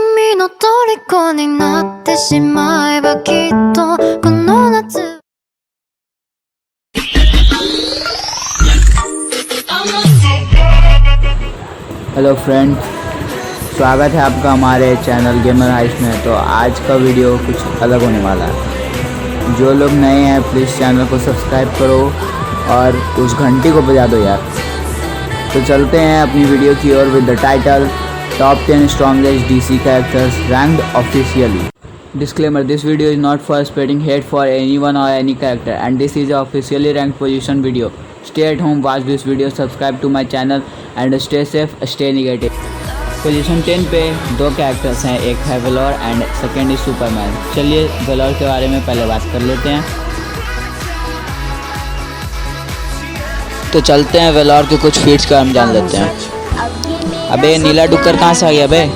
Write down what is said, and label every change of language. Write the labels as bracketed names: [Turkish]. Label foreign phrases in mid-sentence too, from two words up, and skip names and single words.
[Japanese] の虜になってしまえばきっとこの夏 [English] hello friends, [Hindi] स्वागत है आपका हमारे चैनल गेमर हाइस्ट में। तो आज का वीडियो कुछ अलग होने वाला है। जो लोग नए हैं प्लीज़ चैनल को सब्सक्राइब करो और उस घंटी को बजा दो यार। तो चलते हैं अपनी वीडियो की ओर [English] with the title top 10 strongest DC characters ranked officially. Disclaimer: this video is not for spreading hate for anyone or any character, and this is a officially ranked position video. Stay at home, watch this video, subscribe to my channel and stay safe, stay negative. [Hindi] पोजीशन 10 पे दो कैरेक्टर्स हैं, एक है वेलोर [English] and second is Superman. [Hindi] चलिए वेलोर के बारे में पहले बात कर लेते हैं। तो चलते हैं वेलोर के कुछ फीट्स का हम जान लेते हैं। अबे नीला डुक्कर कहाँ से आ गया बे?